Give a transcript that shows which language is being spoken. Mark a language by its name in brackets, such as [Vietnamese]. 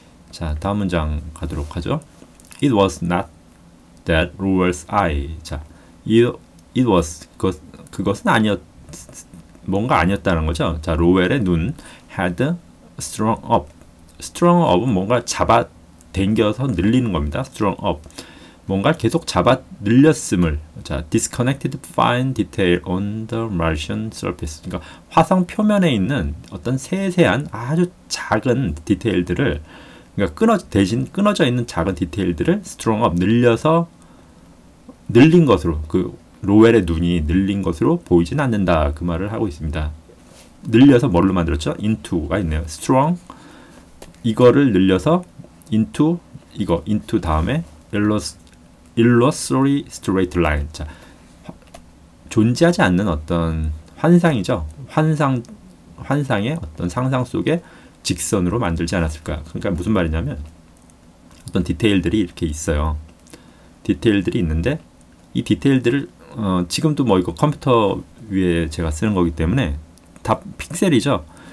[Korean] 자, 다음 문장 가도록 하죠. [English] It was not that Lowell's eye. [Korean] 자, it was 그것은 뭔가 아니었다는 거죠. 자, 로웰의 눈 [English] had strung up. strung up [Korean] 은 뭔가 잡아 당겨서 늘리는 겁니다. [English] strung up. [Korean] 뭔가 계속 잡아 늘렸음을. [English] 자, disconnected fine detail on the Martian surface. [Korean] 그러니까 화성 표면에 있는 어떤 세세한 아주 작은 디테일들을, 그러니까 끊어져 있는 작은 디테일들을 strung up, 늘린 것으로, 로웰의 눈이 늘린 것으로 보이진 않는다. 그 말을 하고 있습니다. 늘려서 뭘로 만들었죠? into가 있네요. [English] strong, [Korean] 이거를 늘려서 [English] into [Korean] 다음에 [English] illusory straight line. [Korean] 자, 존재하지 않는 어떤 환상이죠. 환상의 어떤 상상 속에 직선으로 만들지 않았을까. 그러니까 무슨 말이냐면 어떤 디테일들이 이렇게 있어요. 디테일들이 있는데 이 디테일들을 지금도 뭐 이거 컴퓨터 위에 제가 쓰는 거기 때문에 다 픽셀이죠.